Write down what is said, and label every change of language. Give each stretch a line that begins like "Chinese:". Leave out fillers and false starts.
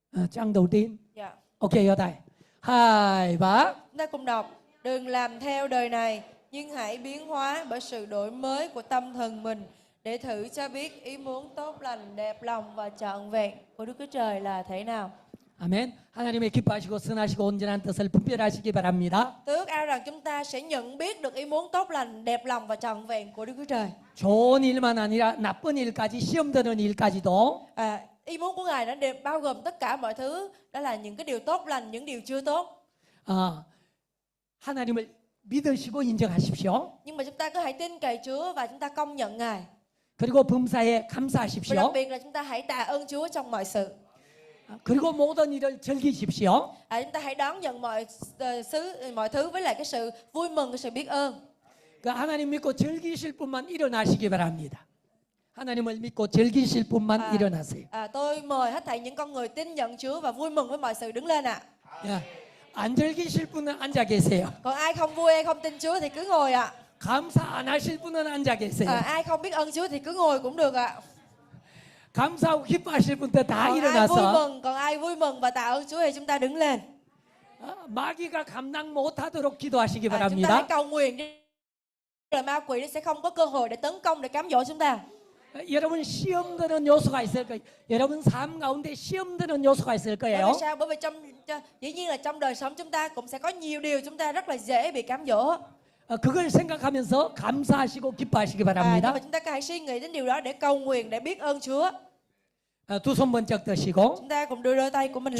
Vietnamese: trang đầu tiên. Dạ. Ok, ở đây 2, 3. Chúng ta cùng đọc. Đừng làm theo đời này, nhưng hãy biến hóa bởi sự đổi mới của tâm thần mình, để thử cho biết ý muốn tốt lành, đẹp lòng và trọn vẹn của Đức Chúa Trời là thế nào.
Korean: 아멘. 하나님의 기뻐하시고 선하시고 온전한 뜻을 분별하시기 바랍니다.
Vietnamese: Tôi ước ao rằng chúng ta sẽ nhận biết được ý muốn tốt lành, đẹp lòng và trọn vẹn của Đức Chúa Trời.
Korean: 좋은 일만 아니라 나쁜 일까지, 시험 드는 일까지도
Vietnamese: Ý muốn của Ngài đã đều bao gồm tất cả mọi thứ, đó là những cái điều tốt lành, những điều chưa tốt.
Korean: 하나님을 믿으시고 인정하십시오.
Vietnamese: Nhưng mà chúng ta cứ hãy tin cậy Chúa và chúng ta công nhận Ngài.
Korean: 그리고 범사에
Vietnamese: Và đặc
Korean: 감사하십시오.
Vietnamese: biệt là chúng ta hãy tạ ơn Chúa trong mọi sự.
Korean: 그리고 모든 일을 즐기십시오.
Vietnamese: Chúng ta hãy đón nhận mọi thứ với lại cái sự vui mừng, cái sự biết ơn.
Korean: 그 하나님 믿고 즐기실 분만 일어나시기 바랍니다. 하나님을 믿고 즐기실 분만 일어나세요.
Vietnamese: Tôi mời hết thảy những con người tin nhận Chúa và vui mừng với mọi sự đứng lên ạ.
Korean: 안 즐기실 분은 앉아 계세요.
Vietnamese: Còn ai không vui hay không tin Chúa thì cứ ngồi ạ.
Korean: 감사 안 하실 분은 앉아 계세요.
Vietnamese: Ai không biết ơn Chúa thì cứ ngồi cũng được ạ.
Korean: 감사하고 기뻐하실 분들 다 일어나서
Vietnamese: Còn ai vui mừng và tạ ơn Chúa thì chúng ta đứng lên.
Korean: 마귀가 감당 못하도록 기도하시기
Vietnamese: Chúng ta hãy
Korean: 바랍니다.
Vietnamese: cầu nguyện đi, rồi ma quỷ sẽ không có cơ hội để tấn công, để cám dỗ chúng ta.
Korean: 여러분 시험 드는 요소가 있을 거예요. 여러분 삶 가운데 시험 드는 요소가 있을
Vietnamese: Bởi
Korean: 거예요.
Vietnamese: vì sao? Bởi vì dĩ nhiên là trong đời sống chúng ta cũng sẽ có nhiều điều chúng ta rất là dễ bị cám dỗ.
Korean: 그걸 생각하면서 감사하시고 기뻐하시기
Vietnamese: Nhưng
Korean: 바랍니다.
Vietnamese: mà chúng ta hãy suy nghĩ đến điều đó để cầu nguyện, để biết ơn Chúa.
Korean: 두 손 번쩍 드시고
Vietnamese: Chúng ta cùng đưa đôi tay của mình lên.